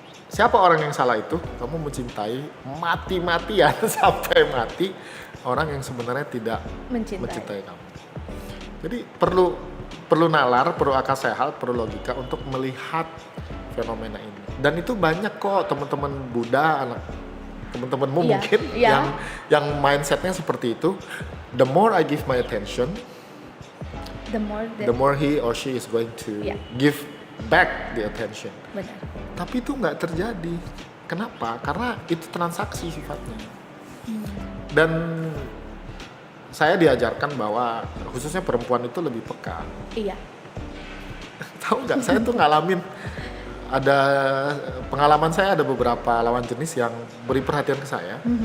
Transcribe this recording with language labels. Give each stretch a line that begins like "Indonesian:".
Indonesian: Siapa orang yang salah itu? Kamu mencintai mati-matian sampai mati orang yang sebenarnya tidak mencintai kamu. Jadi perlu nalar, perlu akal sehat, perlu logika untuk melihat fenomena ini. Dan itu banyak kok teman-teman Buddha, teman-temanmu Iya, mungkin iya. yang mindsetnya seperti itu.
English: The more I give my attention, The the more he or she is going to
Indonesian: Iya.
English: give back the attention.
Indonesian: Benar. Tapi itu nggak terjadi. Kenapa? Karena itu transaksi sifatnya. Dan saya diajarkan bahwa khususnya perempuan itu lebih peka. Iya. Tahu nggak? Saya tuh ngalamin ada pengalaman saya, ada beberapa lawan jenis yang beri perhatian ke saya.